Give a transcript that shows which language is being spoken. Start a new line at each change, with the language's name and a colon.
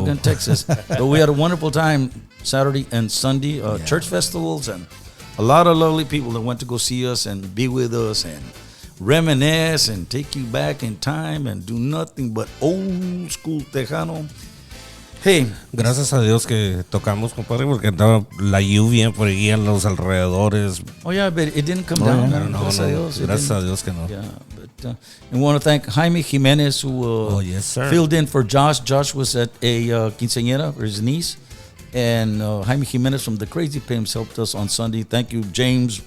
English: Elgin, Texas. But we had a wonderful time Saturday and Sunday church festivals, and a lot of lovely people that went to go see us and be with us and reminisce and take you back in time and do nothing but old school Tejano. Hey,
Spanish: gracias a Dios que tocamos, compadre, porque andaba la lluvia por ahí en los alrededores.
English: Oh yeah, but it didn't come down.
Spanish: Yeah. No, gracias a Dios que no.
English: Yeah, but we want to thank Jaime Jimenez who yes, sir. filled in for Josh. Josh was at a quinceañera for his niece, and Jaime Jimenez from the Crazy Pimps helped us on Sunday. Thank you, James.